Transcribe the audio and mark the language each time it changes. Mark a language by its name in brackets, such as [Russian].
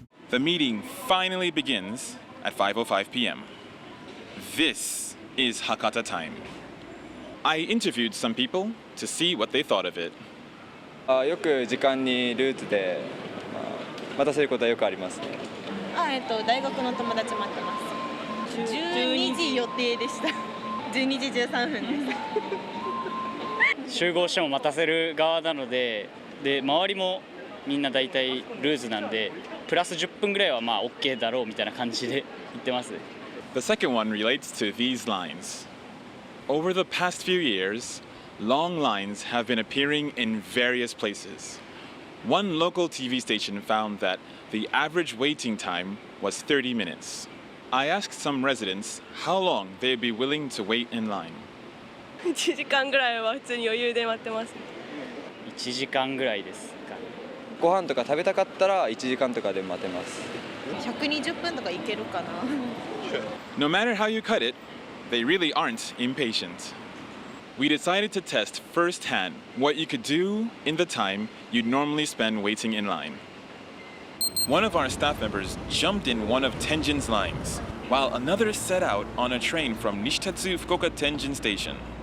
[English] The meeting finally begins at 5:05 p.m. This is Hakata time. I interviewed some people to see what they thought of it. [Japanese] よく時間にルーツで待たせることはよくありますね。大学の友達待ってます。 12時予定でした。12時13分です。集合しても待たせる側なので、周りもみんな大体ルーズなんでプラス10分ぐらいはまあ OK だろうみたいな感じで言ってます。 [English] The second one relates to these lines. Over the past few years, long lines have been appearing in various places. One local TV station found that the average waiting time was 30 minutes. I asked some residents how long they'd be willing to wait in line. [Japanese] 1時間ぐらいは普通に余裕で待ってます。 1時間ぐらいですか。ご飯とか食べたかったら1時間とかで待てます。 120分とかいけるかな。 [English] No matter how you cut it, they really aren't impatient. We decided to test firsthand what you could do in the time you'd normally spend waiting in line. One of our staff members jumped in one of Tenjin's lines, while another set out on a train from Nishitatsu Fukuoka Tenjin Station.